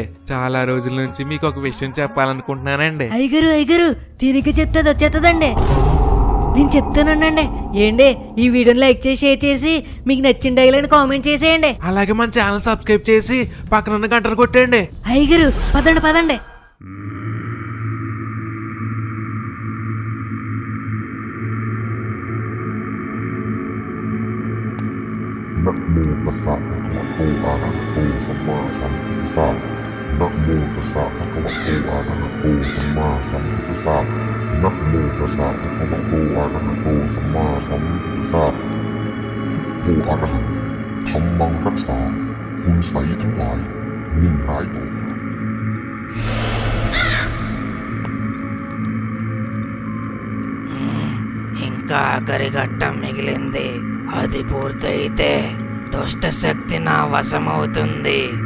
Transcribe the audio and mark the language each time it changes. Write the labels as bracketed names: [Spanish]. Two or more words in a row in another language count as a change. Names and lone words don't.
[Telugu] చాలా రోజుల నుంచి మీకు ఒక విషయం చెప్పాలనుకుంటున్నానండి. అయ్యగారు తిరిగి చెప్తుంది వచ్చేస్తుందండి. నేను చెప్తానండి. ఏంటి ఈ వీడియోని లైక్ చేసి షేర్ చేసి మీకు నచ్చిన [English] dialogue comment [Telugu] చేసేయండి. అలాగే మన [English] channel subscribe [Telugu] చేసి పక్కన గంటను కొట్టండి. అయ్యగారు పదండి. [Pali] Namo tassa bhagavato arahato samma sambuddhassa. Namo tassa bhagavato arahato samma sambuddhassa. Namo tassa bhagavato arahato samma sambuddhassa. พุทโธอรหังธัมมัง [Thai] รักษาคุณไสยทั้งหลายนิ่งร้ายต่อครับ [Telugu] ఇంకా ఆఖరి ఘట్టం మిగిలింది. అది పూర్తయితే దుష్ట శక్తి నా వశమవుతుంది.